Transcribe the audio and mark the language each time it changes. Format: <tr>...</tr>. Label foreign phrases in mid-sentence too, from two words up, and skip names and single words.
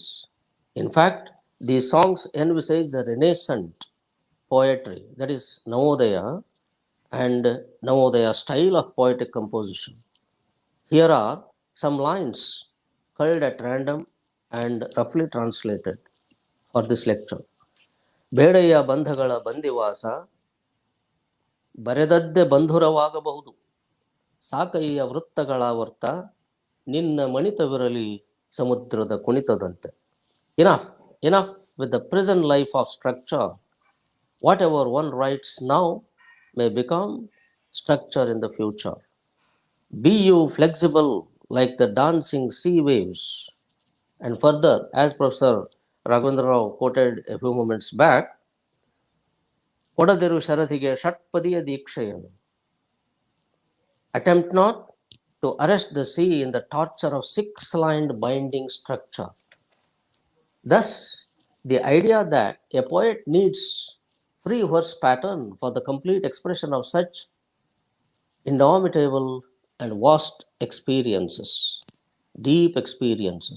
<en>In fact, these songs envisage the Renaissance poetry, that is, Navodaya, and Navodaya style of poetic composition. Here are some lines culled at random and roughly translated for this lecture.</en> <kn>ಬೇಡೆಯ ಬಂಧಗಳ ಬಂದಿವಾಸ ಬರೆದದ್ದೇ ಬಂಧುರವಾಗಬಹುದು, ಸಾಕಯ್ಯ ವೃತ್ತಗಳ ವರ್ತ ನಿನ್ನ ಮಣಿತವಿರಲಿ ಸಮುದ್ರದ ಕುಣಿತದಂತೆ.</kn> <en>Enough with the present life of structure. Whatever one writes now may become structure in the future. Be you flexible like the dancing sea waves. And further, as Professor Raghavendra Rao quoted a few moments back,</en> <kn>ಕೊಡದಿರು ಶರದಿಗೆ ಷಟ್ಪದಿಯ ದೀಕ್ಷೆಯನ್ನು.</kn> <en>Attempt not to arrest the sea in the torture of six-lined binding structure. Thus, the idea that a poet needs free verse pattern for the complete expression of such indomitable and vast experiences, deep experiences.</en>